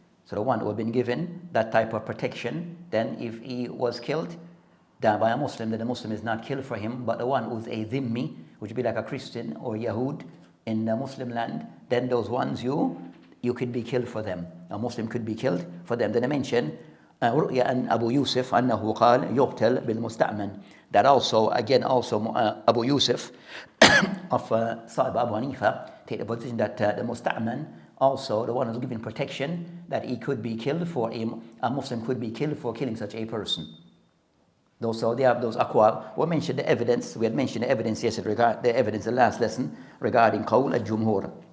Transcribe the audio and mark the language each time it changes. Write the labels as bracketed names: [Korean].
[English] So the one who has been given that type of protection, then if he was killed by a Muslim, then the Muslim is not killed for him, but the one who is a dhimmi, which would be like a Christian or Yahud in the Muslim land, then those ones you could be killed for them. A Muslim could be killed for them. Then I mention [Arabic] رؤيا أن أبو يوسف أنه قال يقتل بالمستأمن. [English] That also, again, Abu Yusuf of Sahib Abu Hanifa take the position that the musta'man, also the one who's given protection, that he could be killed for a Muslim could be killed for killing such a person. So they have those aqwal. We mentioned the evidence. We had mentioned the evidence yesterday, the evidence in the last lesson regarding qawl al-jumhur.